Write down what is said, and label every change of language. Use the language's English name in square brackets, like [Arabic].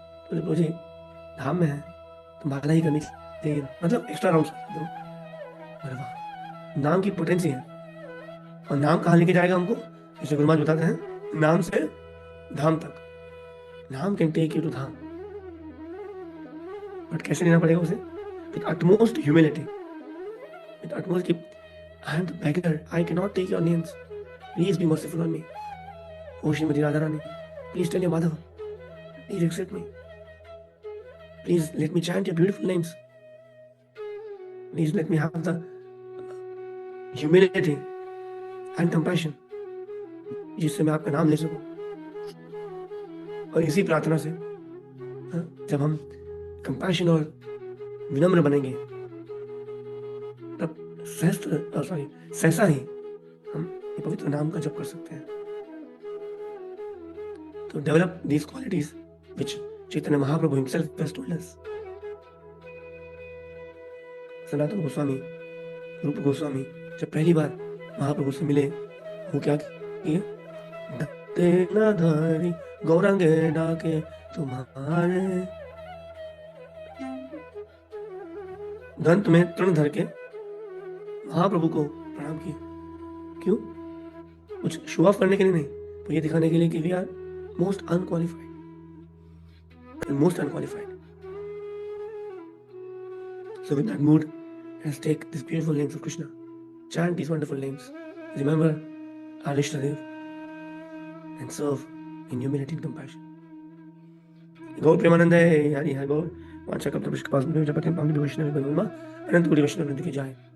[Hindi] तो प्रभु जी धाम में है तो माला ही करनी चाहिए, मतलब एक्स्ट्रा राउंड। अरे वाह, नाम की पोटेंसी है। और नाम कहाँ लेके जाएगा हमको? जैसे गुरु महाराज बताते हैं, नाम से धाम तक। [English] naam can take you to dham, but [Hindi] कैसे लेना पड़ेगा उसे? [English] With utmost humility, with utmost कि I am the beggar, I cannot take your names, please be merciful on me. O Shrimati Radha Rani, please tell your mother, please accept me, please let me chant your beautiful names, please let me have the humility and compassion [Hindi] जिससे मैं आपका नाम ले सकूं। और इसी प्रार्थना से जब हम कंपैशन और विनम्र बनेंगे तब सहसा ही हम ये पवित्र नाम का जप कर सकते हैं। [English] तो develop these qualities which Chaitanya Mahaprabhu himself has told us. [Hindi] Sanatan Goswami, रूप गोस्वामी जब पहली बार महाप्रभु से मिले, वो क्या किए? [Bangla] धत्ते न धारी गौरांगे डाके तुम्हारे, [Hindi] दंत में तृण धर के महाप्रभु को प्रणाम किए। क्यों? कुछ शो ऑफ करने के लिए नहीं, तो ये दिखाने के लिए कि [English] We are most unqualified. So with that mood, let's take these beautiful names of Krishna, chant these wonderful names, remember our Ishtadev, and serve in humility and compassion. [Sanskrit] गौर प्रेमानंद है, हरि हरि बोल। वाचा कल्पतरुश्च कृपासिंधु जपति पावनी वैष्णव अनंत कोटि वैष्णव वृंद की जाए।